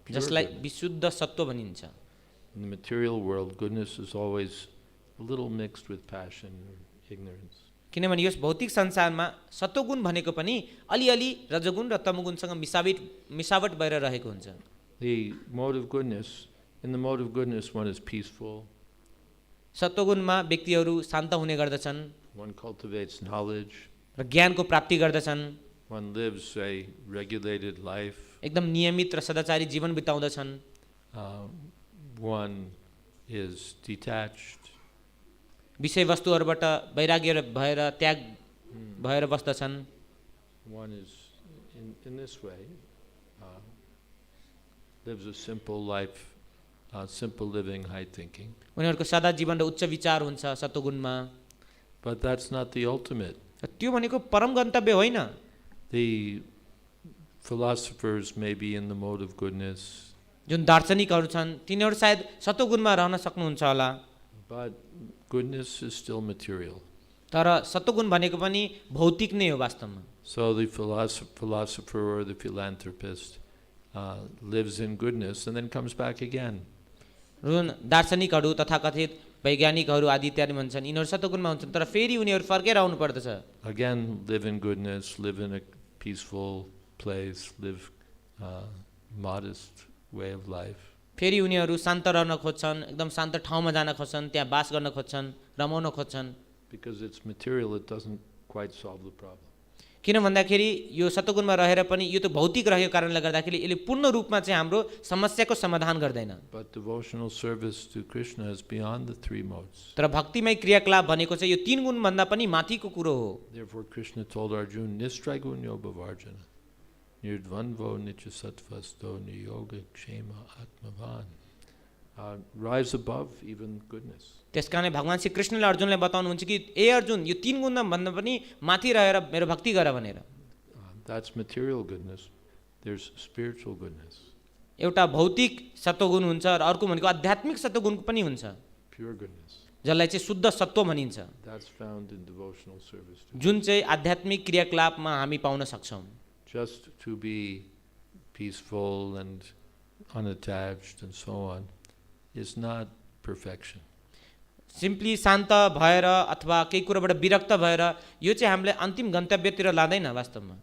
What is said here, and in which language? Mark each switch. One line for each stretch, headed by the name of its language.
Nepali: जसलाई विशुद्ध सत्व भनिन्छ.
English: In the material world, goodness is always a little mixed with passion or ignorance.
Nepali: किनभने यस भौतिक संसारमा सत्वगुण भनेको पनि अलिअलि रजगुण र तमगुणसँग मिसावट भएर रहेको हुन्छ।
English: The mode of goodness, in the mode of goodness one is peaceful.
Nepali: सत्वगुणमा व्यक्तिहरू शान्त हुने गर्दछन्,
English: One cultivates knowledge.
Nepali: र ज्ञानको प्राप्ति गर्दछन्,
English: One lives a regulated life.
Nepali: एकदम नियमित र सदाचारी जीवन बिताउँदछन्।
English: One is detached.
Nepali: विषयवस्तुहरूबाट वैराग्य भएर त्याग भएर बस्दछन्।
English: One is in this way lives a simple life, simple living, high thinking.
Nepali: उनीहरूको सादा जीवन र उच्च विचार हुन्छ सत्वगुणमा।
English: But that's not the ultimate.
Nepali: त्यो भनेको परम गन्तव्य होइन।
English: The philosophers may be in the mode of goodness.
Nepali: जुन दार्शनिकहरू छन् तिनीहरू सायद सत्वगुणमा रहन सक्नुहुन्छ होला।
English: But goodness is still material.
Nepali: तर सत्वगुण भनेको पनि भौतिक नै हो वास्तवमा।
English: So the philosopher or the philanthropist lives in goodness and then comes back again.
Nepali: जुन दार्शनिकहरू तथाकथित वैज्ञानिकहरू आदि इत्यादि भन्छन् यिनीहरू सत्वगुणमा हुन्छन् तर फेरि उनीहरू फर्केर आउनु पर्दछ।
English: Again, live in goodness, live in a peaceful place, live modest way of life.
Nepali: फेरि उनीहरू शान्त रहन खोज्छन्, एकदम शान्त ठाउँमा जान खोज्छन्, त्यहाँ बास गर्न खोज्छन्, रमाउन खोज्छन्।
English: Because it's material, it doesn't quite solve the problem.
Nepali: किन भन्दाखेरि यो सत्वगुणमा रहेर पनि यो त भौतिक रहेको कारणले गर्दाखेरि यसले पूर्ण रूपमा चाहिँ हाम्रो समस्याको समाधान गर्दैन।
English: But devotional service to Krishna is beyond the three modes.
Nepali: तर भक्तिमय क्रियाकलाप भनेको चाहिँ यो तीन गुण भन्दा पनि माथिको कुरो हो।
English: Therefore Krishna told Arjuna,
Sanskrit: Nistraigunyo bhavarjana, nirdvanvo nityasatvasto niyoga kshema atmavan.
English: Rise above even goodness.
Nepali: त्यसकारणले भगवान श्री कृष्णले अर्जुनलाई बताउनुहुन्छ कि ए अर्जुन यो तीन गुण भन्दा पनि माथि रहेर मेरो भक्ति गर भनेर।
English: That's material goodness. There's spiritual goodness.
Nepali: एउटा भौतिक सत्वगुण हुन्छ र अर्को भनेको आध्यात्मिक सत्वगुण पनि हुन्छ
English: Pure goodness.
Nepali: जसलाई चाहिँ शुद्ध सत्व भनिन्छ,
English: That's found in devotional service to
Nepali: जुन चाहिँ आध्यात्मिक क्रियाकलापमा हामी पाउन सक्छौँ।
English: just to be peaceful and unattached and so on is not perfection.
Nepali: Simply शान्त भएर अथवा केही कुरोबाट विरक्त भएर यो चाहिँ हामीले अन्तिम गन्तव्यतिर लाँदैन वास्तवमा।